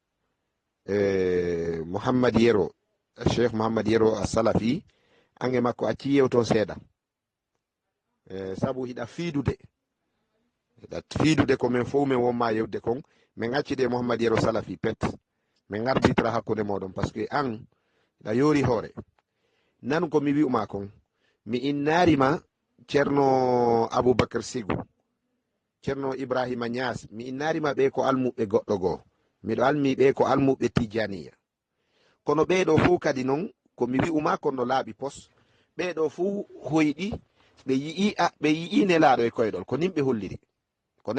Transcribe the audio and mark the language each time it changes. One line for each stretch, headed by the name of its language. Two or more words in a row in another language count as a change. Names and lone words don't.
Fula: Mouhammad Yero Cheikh Mouhammad Yero a salafi ange makko acci yewton seeɗa sabu hiɗa fiidude ko min fo min wonma yewde kon min accide Mouhammad Yero salafi pet min garditara hakkude moɗon
French: par ce que
Fula: an hiɗa yoori hoore nan ko mi wi'uma kon mi innarima ceerno Aboubacar Sigu ceerno Ibrahima Nias mi innarima ɓe ko almuɓe goɗɗo goo miɗo almi ɓe ko almuɓe Tijaniya kono ɓeɗo fuu kadi noon komi wi'uma kono laaɓi pos ɓeɗo fuu hoyɗi ɓe yi'i nelaɗo e koyɗol ko nimɓe holliri ko